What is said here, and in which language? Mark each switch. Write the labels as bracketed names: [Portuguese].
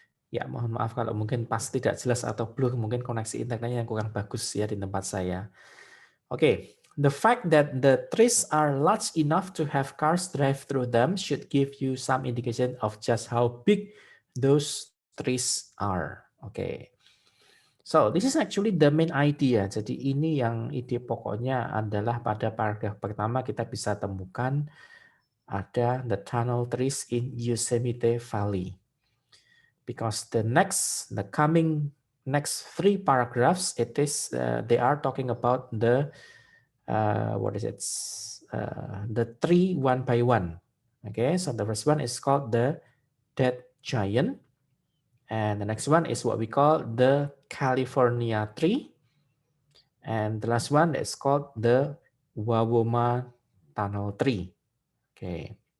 [Indonesian] Ya, mohon maaf kalau mungkin pas tidak jelas atau blur, mungkin koneksi internetnya yang kurang bagus ya di tempat saya. [English] Okay, the fact that the trees are large enough to have cars drive through them should give you some indication of just how big those trees are. Okay, so this is actually the main idea. [Indonesian] Jadi ini yang ide pokoknya adalah pada paragraf pertama kita bisa temukan ada [English] the tunnel trees in Yosemite Valley. Because the coming next 3 paragraphs, it is they are talking about the what is it? The tree one by one. Okay, so the first one is called the dead giant, and the next one is what we call the California tree, and the last one is called the Wawoma tunnel tree. Okay.